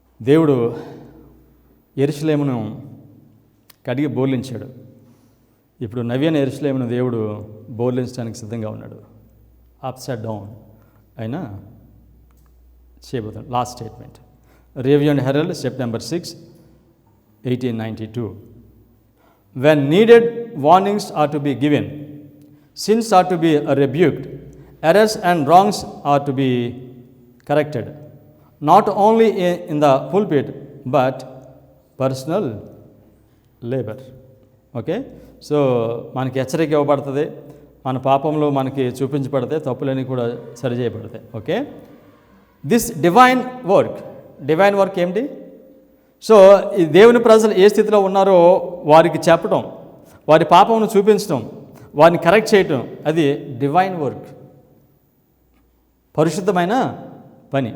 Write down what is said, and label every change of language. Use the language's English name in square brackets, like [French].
[Telugu] దేవుడు యెరూషలేమును కడిగి బోర్లించాడు. ఇప్పుడు నవ్యన యెరూషలేమును దేవుడు బోర్లించడానికి సిద్ధంగా ఉన్నాడు. [English] upside down [Telugu] అయినా చేయబోతున్నాడు. [English] Last statement, review and herald, September 6, 1892. When needed, warnings are to be given, sins are to be rebuked, errors and wrongs are to be corrected, not only in the pulpit but personal labor. [Telugu] Okay, so మనకి హెచ్చరిక ఇవ్వబడుతుంది, మన పాపంలో మనకి చూపించబడతాయి, తప్పులన్నీ కూడా సరిచేయబడతాయి. [English] okay, this divine work [Telugu] ఏమిటి? So ఈ దేవుని ప్రజలు ఏ స్థితిలో ఉన్నారో వారికి చెప్పడం, వారి పాపమును చూపించడం, వారిని కరెక్ట్ చేయటం, అది డివైన్ వర్క్, పరిశుద్ధమైన పని.